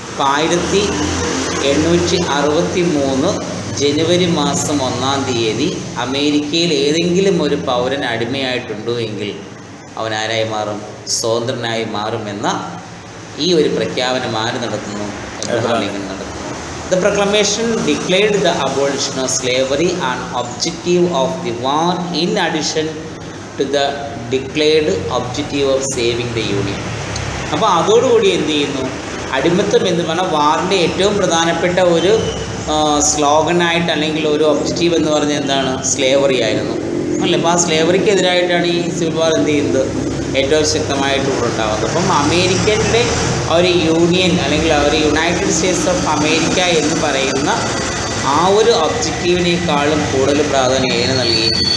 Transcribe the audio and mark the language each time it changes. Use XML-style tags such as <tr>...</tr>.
<ml>1863 ജനുവരി മാസം 1-ാം തീയതി അമേരിക്കയിൽ ഏതെങ്കിലും ഒരു പൗരൻ അടിമയായിട്ടുണ്ടോ എങ്കിൽ അവൻ ആരായി മാറും? സ്വതന്ത്രനായി മാറുമെന്ന ഈ ഒരു പ്രഖ്യാപനം ആര് നടത്തുന്നു? എബ്രഹാം ലിങ്കൺ നടത്തുന്നു.</ml> <en>The proclamation declared the abolition of slavery an objective of the war in addition to the declared objective of saving the union.</en> <ml>അപ്പോൾ അതോടുകൂടി എന്ത് ചെയ്യുന്നു? അടിമത്തം എന്ന് പറഞ്ഞാൽ വാറിൻ്റെ ഏറ്റവും പ്രധാനപ്പെട്ട ഒരു സ്ലോഗനായിട്ട് അല്ലെങ്കിൽ ഒരു ഒബ്ജക്റ്റീവ് എന്ന് പറഞ്ഞാൽ എന്താണ്? സ്ലേവറി ആയിരുന്നു. അല്ലേ? അപ്പോൾ ആ സ്ലേവറിക്കെതിരായിട്ടാണ് ഈ സിവിൽ വാർ എന്ത് ചെയ്യുന്നത്, ഏറ്റവും ശക്തമായിട്ട് ഉണ്ടാകുന്നത്. അപ്പം അമേരിക്കൻ്റെ ഒരു യൂണിയൻ അല്ലെങ്കിൽ ഒരു യുണൈറ്റഡ് സ്റ്റേറ്റ്സ് ഓഫ് അമേരിക്ക എന്ന് പറയുന്ന ആ ഒരു ഒബ്ജക്റ്റീവിനേക്കാളും കൂടുതൽ പ്രാധാന്യം ഏതിന് നൽകി?</ml>